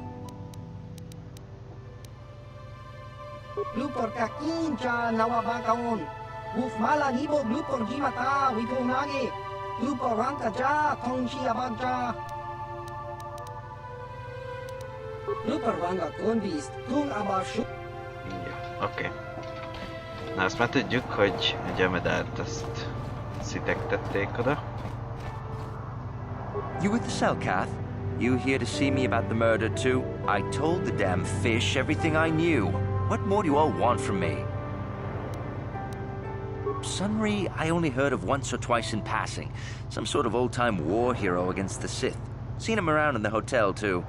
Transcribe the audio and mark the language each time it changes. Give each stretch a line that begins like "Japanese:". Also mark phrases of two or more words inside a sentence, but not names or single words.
Hungarian: Glupor kakincha nawabakaon. Wuf mala nibo glupor jimata wipunage. Glupor ranka ja tongshi abagja. Glupor wanga konbis tung abashu. Ja, oké. Na azt már tudjuk, hogy ugye a medált azt szitek tették oda.
English: You with the Selkath? You here to see me about the murder too? I told the damn fish everything I knew. What more do you all want from me? Sunry, I only heard of once or twice in passing. Some sort of old-time war hero against the Sith. Seen him around in the hotel, too.